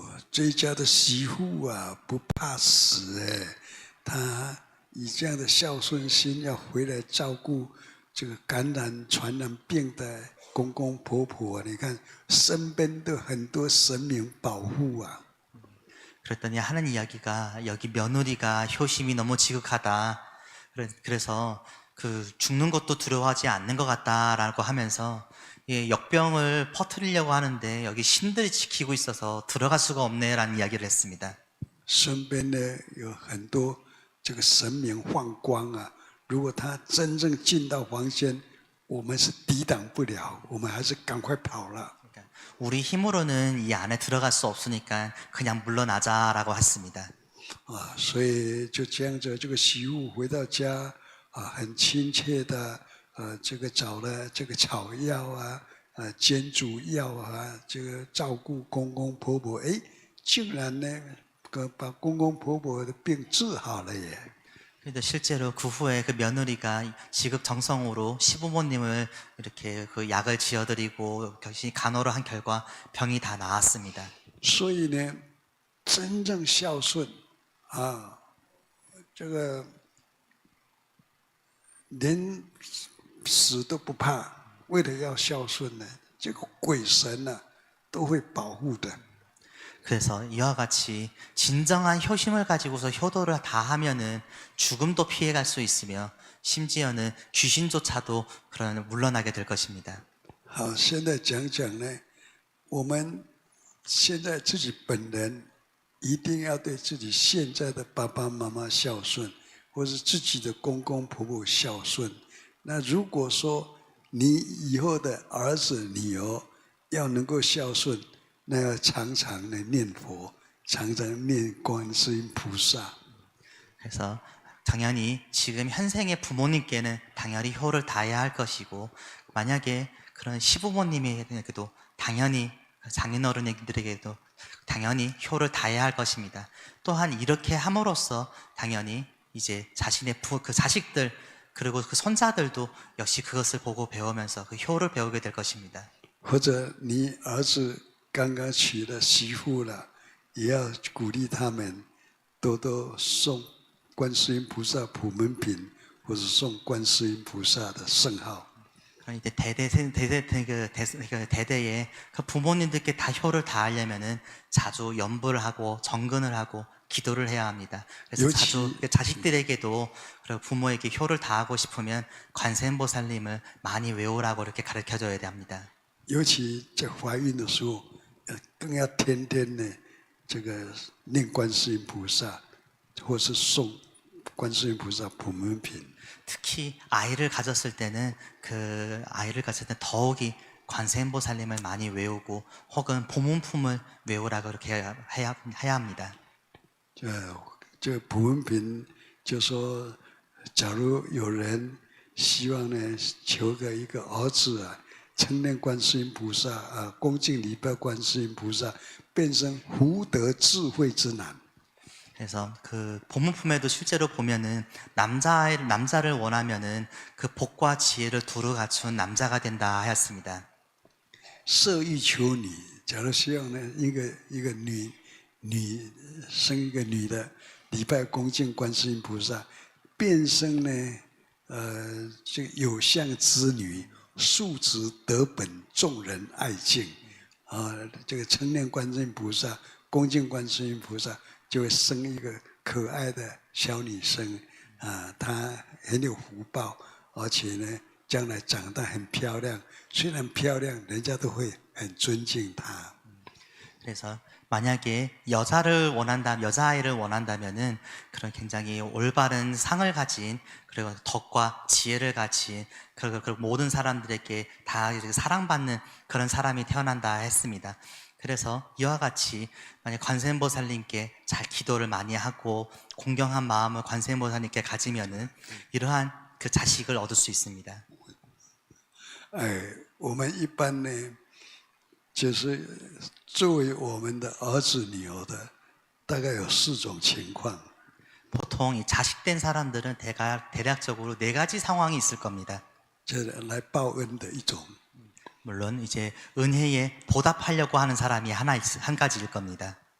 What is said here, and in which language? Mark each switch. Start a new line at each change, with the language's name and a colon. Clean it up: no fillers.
Chinese: 这一家的媳妇啊，不怕死哎，她以这样的孝顺心，要回来照顾这个感染传染病的公公婆婆。你看身边都很多神明保护啊。
Korean: 그랬더니 하는 이야기가 여기 며느리가 효심이 너무 지극하다. 그래서 그 죽는 것도 두려워하지 않는 것 같다라고 하면서 역병을 퍼뜨리려고 하는데 여기 신들이 지키고 있어서 들어갈 수가 없네라는 이야기를 했습니다.
Chinese: 身边呢有很多这个神明放光啊，如果他真正进到房间，我们是抵挡不了，我们还是赶快跑了。
Korean: 우리 힘으로는 이 안에 들어갈 수 없으니까 그냥 물러나자라고 했습니다.
Chinese: 所以就这样子，这个媳妇回到家很亲切的这个找了这个草药啊，煎煮药啊，这个照顾公公婆婆，竟然呢把公公婆婆的病治好了耶。
Korean: 근데 실제로 그 후에 그 며느리가 지극정성으로 시부모님을 이렇게 그 약을 지어드리고 열심히 간호를 한 결과 병이 다 나았습니다.
Chinese: 所以呢，真正孝顺这个连死都不怕，为了要孝顺呢，这个鬼神呢都会保护的。
Korean: 그래서 이와 같이 진정한 효심을 가지고서 효도를 다 하면은 죽음도 피해갈 수 있으며 심지어는 귀신조차도 그런 물러나게 될 것입니다.
Chinese: 好，现在讲讲呢，我们现在自己本人一定要对自己现在的爸爸妈妈孝顺，或是自己的公公婆婆孝顺。那如果说你以后的儿子女儿要能够孝顺， 那要常常的念佛，常常念观世音菩萨。
Korean: 그래서 당연히 지금 현생의 부모님께는 당연히 효를 다해야 할 것이고 만약에 그런 시부모님에게도 당연히 장인어른들에게도 당연히 효를 다해야 할 것입니다. 또한 이렇게 함으로써 당연히 이제 자신의 그 자식들 그리고 그 손자들도 역시 그것을 보고 배우면서 그 효를 배우게 될 것입니다.
Chinese: 或者你儿子 刚刚娶了媳妇了，也要鼓励他们多多诵观世音菩萨普门品，或者诵观世音菩萨的圣号。
Korean: 이제 대대에 그 부모님들께 다 효를 다하려면은 자주 연부를 하고 정근을 하고 기도를 해야 합니다. 그래서 자주 자식들에게도 그리고 부모에게 효를 다하고 싶으면 관세음보살님을 많이 외우라고 이렇게 가르쳐줘야 합니다.
Chinese: 尤其在怀孕的时候，更要天天的这个念观世音菩萨，或是诵观世音菩萨普门品。
Korean: 특히 아이를 가졌을 때는 그 아이를 가졌을 때 더욱이 관세음보살님을 많이 외우고 혹은 보문품을 외우라고 그렇게 해야 합니다.
Chinese: 这普门品就说，假如有人希望呢求个一个儿子啊，称念观世音菩萨啊，恭敬礼拜观世音菩萨，变成福德智慧之男。
Korean: 그래서 그 보문품에도 실제로 보면은 남자를 원하면은 그 복과 지혜를 두루 갖춘 남자가 된다 하였습니다.
Chinese: 色欲求女，假如希望呢一个女生一个女的礼拜恭敬观世音菩萨，变生呢这个有相之女，素质德本，众人爱敬啊，这个称念观世音菩萨，恭敬观世音菩萨，就会生一个可爱的小女生啊，她很有福报，而且呢将来长大很漂亮，虽然漂亮，人家都会很尊敬她。
Korean: 그래서 만약에 여자아이를 원한다면은 그런 굉장히 올바른 상을 가진 그리고 덕과 지혜를 가진 그리고 모든 사람들에게 다 사랑받는 그런 사람이 태어난다 했습니다. 그래서 이와 같이 만약 관세음보살님께 잘 기도를 많이 하고 공경한 마음을 관세음보살님께 가지면은 이러한 그 자식을 얻을 수 있습니다.
Chinese: 我们一般呢，就是作为我们的儿子女儿的，大概有4种情况。
Korean: 보통 이 자식된 사람들은 대략적으로 4가지 상황이 있을 겁니다.
Chinese: 这来报恩的一种，
Korean: 물론 이제 은혜에 보답하려고 하는 사람이 한 가지일 겁니다.